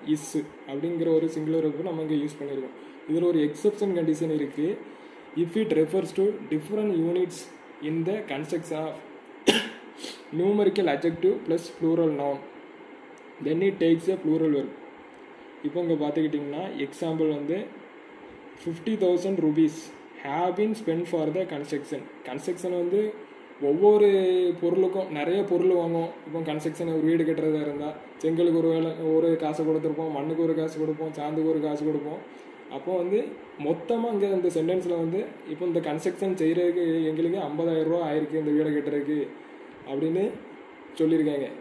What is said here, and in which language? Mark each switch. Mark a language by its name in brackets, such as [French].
[Tamil] Is அப்படிங்கிற ஒரு singular வெறுப்பு நம்ம இங்கே யூஸ் பண்ணியிருக்கோம். இதில் ஒரு எக்ஸப்ஷன் கண்டிஷன் இருக்குது. [English] If it refers to different units in the construction of numerical adjective plus plural noun then it takes a plural verb. [Tamil] இப்போ இங்கே பார்த்துக்கிட்டிங்கன்னா எக்ஸாம்பிள் வந்து [English] 50,000 rupees have been spent for the construction. [Tamil] Construction வந்து ஒவ்வொரு பொருளுக்கும் நிறைய பொருள் வாங்கும். இப்போ கன்ஸ்ட்ரக்ஷன் ஒரு வீடு கட்டுறதா இருந்தால் செங்கலுக்கு ஒரு காசு கொடுத்துருப்போம், மண்ணுக்கு ஒரு காசு கொடுப்போம், சாந்துக்கு ஒரு காசு கொடுப்போம். அப்போ வந்து மொத்தமாக இங்கே இந்த சென்டென்ஸில் வந்து இப்போ இந்த கன்ஸ்ட்ரக்ஷன் செய்கிறதுக்கு எங்களுக்கு 50,000 ரூபா ஆயிருக்கு இந்த வீடை கட்டுறதுக்கு அப்படின்னு சொல்லியிருக்காங்க.